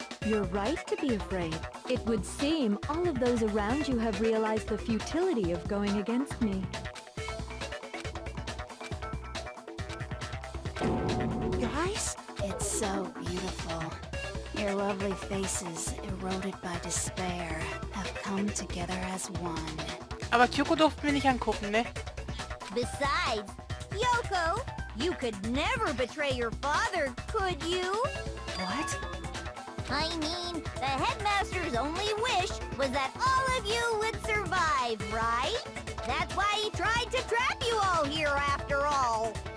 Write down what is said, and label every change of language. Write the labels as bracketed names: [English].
[English] You're right to be afraid. It would seem all of those around you have realized the futility of going against me. Guys? It's so beautiful. Your lovely faces, eroded by despair, have come together as one. [German] Aber Kyoko durften wir nicht angucken, ne? [English] Besides, Yoko, you could never betray your father, could you? What? I mean, the headmaster's only wish was that all of you would survive, right? That's why he tried to trap you all here after all.